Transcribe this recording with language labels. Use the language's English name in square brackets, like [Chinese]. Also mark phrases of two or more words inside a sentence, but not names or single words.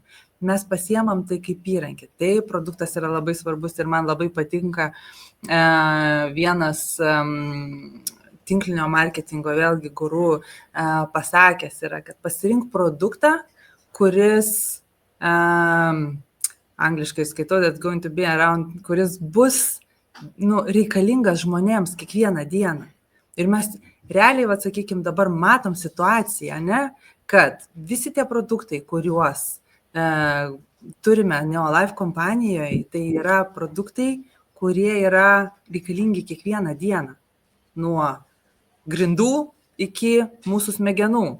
[Lithuanian] Mes pasiemam tai kaip įrankį. Tai produktas yra labai svarbus ir man labai patinka vienas tinklinio marketingo vėlgi guru pasakęs yra, kad pasirink produktą, kuris angliškai skaitau, [English] that's going to be around, [Lithuanian] kuris bus nu, reikalingas žmonėms kiekvieną dieną. Ir mes realiai, va, sakykime, dabar matom situaciją, ne, kad visi tie produktai, kuriuos turime Neolife kompanijoje, tai yra produktai, kurie yra reikalingi kiekvieną dieną, nuo grindų iki mūsų smegenų.